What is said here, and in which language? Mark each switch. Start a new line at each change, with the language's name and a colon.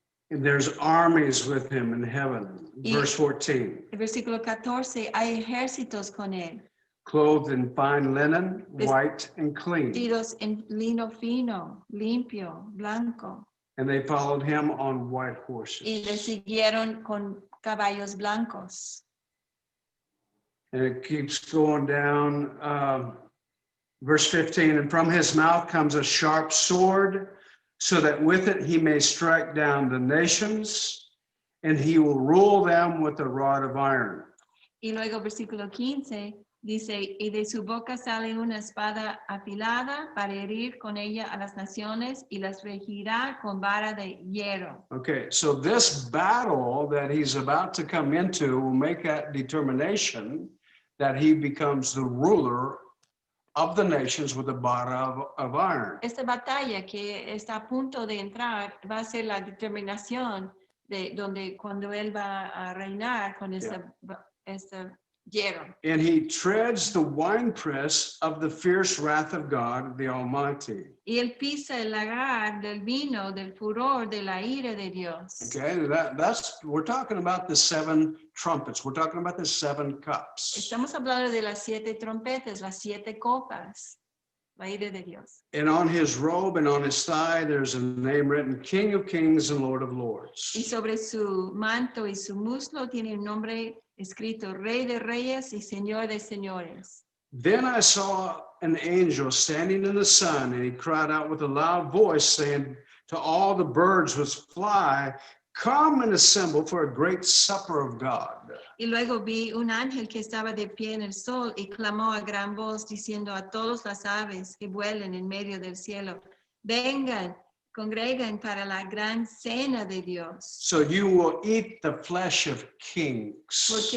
English: And there's armies with him in heaven. Verse 14.
Spanish: El versículo 14, hay ejércitos con él,
English: Clothed in fine linen, white and clean.
Spanish: vestidos en lino fino, limpio, blanco,
English: And they followed him on white
Spanish: y le
English: horses.
Spanish: siguieron con caballos blancos.
English: And it keeps going down. Verse 15, and from his mouth comes a sharp sword, so that with it he may strike down the nations, and he will rule them with a rod of iron.
Spanish: Y luego versículo 15 dice, y de su boca sale una espada afilada para herir con ella a las naciones y las regirá con vara de hierro.
English: Okay, so this battle that he's about to come into will make that determination that he becomes the ruler of the nations with a bar of iron.
Spanish: Esta batalla que está a punto de entrar va a ser la determinación de donde cuando él va a reinar con este hierro.
English: And he treads the winepress of the fierce wrath of God, the Almighty.
Spanish: Y él pisa el lagar del vino del furor de la ira de Dios.
English: Okay, we're talking about the 7 trumpets. We're talking about the 7 cups.
Spanish: Estamos hablando de las 7 trompetas, las 7 copas, la ira de Dios.
English: And on his robe and on his thigh, there's a name written, King of Kings and Lord of
Spanish: Y
English: Lords.
Spanish: sobre su manto y su muslo tiene un nombre escrito Rey de Reyes y Señor de Señores.
English: Then I saw an angel standing in the sun, and he cried out with a loud voice, saying to all the birds which fly, come and assemble for a great supper of God.
Spanish: Y luego vi un ángel que estaba de pie en el sol y clamó a gran voz diciendo a todas las aves que vuelan en medio del cielo, vengan, congreguen para la gran cena de Dios.
English: So you will eat the flesh of kings